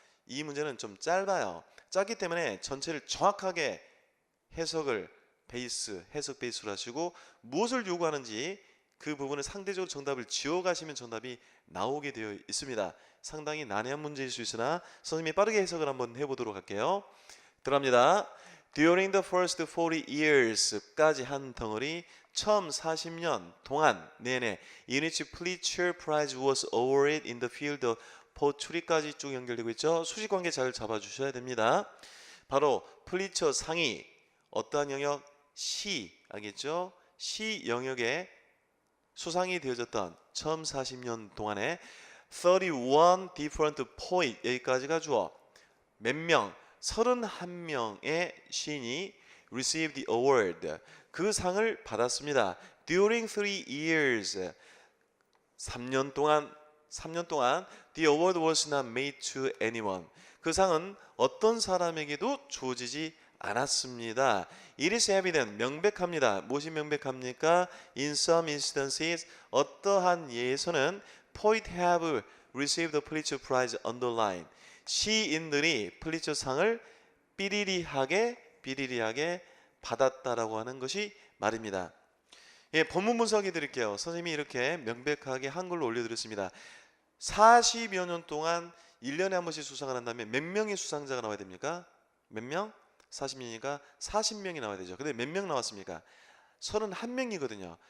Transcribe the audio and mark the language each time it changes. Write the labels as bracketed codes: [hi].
[ko] 이 문제는 좀 짧아요. 짧기 때문에 전체를 정확하게 해석을 해석 베이스로 하시고 무엇을 요구하는지 그 부분을 상대적으로 정답을 지어가시면 정답이 나오게 되어 있습니다. 상당히 난해한 문제일 수 있으나 선생님이 빠르게 해석을 한번 해보도록 할게요. 들어갑니다. [en] During the first 40 years까지 [ko] 한 덩어리 처음 40년 동안 내내 [en] in which Pulitzer Prize was awarded in the field of poetry까지 [ko] 쭉 연결되고 있죠. 수식관계 잘 잡아주셔야 됩니다. 바로 플리처 상이 어떠한 영역? 시, 알겠죠? 시 영역에 수상이 되어졌던 처음 40년 동안에 [en] 31 different poet [ko] 여기까지가 주어 몇 명? 31명의 시인이 [en] received the award [ko] 그 상을 받았습니다. [en] During 3 years [ko] 3년 동안 [en] the award was not made to anyone [ko] 그 상은 어떤 사람에게도 주어지지 않았습니다. [en] It is evident [ko] 명백합니다. 무엇이 명백합니까? [en] In some instances [ko] 어떠한 예에서는 [en] poet have received the Pulitzer Prize underline [ko] 시인들이 플리처상을 삐리리하게 받았다라고 하는 것이 말입니다. 예, 본문 분석해 드릴게요. 선생님이 이렇게 명백하게 한글로 올려드렸습니다. 40여 년 동안 1년에 한 번씩 수상을 한다면 몇 명의 수상자가 나와야 됩니까? 몇 명? 40년이니까 40명이 나와야 되죠. 근데 몇 명 나왔습니까? 31명이거든요.